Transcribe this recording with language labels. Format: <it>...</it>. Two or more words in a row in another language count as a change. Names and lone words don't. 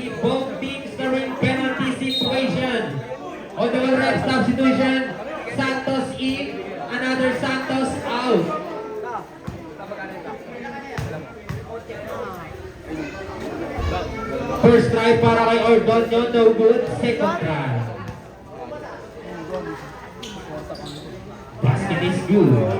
<en>Both teams are in penalty situation. On the ref substitution. Santos in. Another Santos out. First try</en> <tl>para kay</tl> <en>Ordonio. No good. Second try. Basket is good.</en>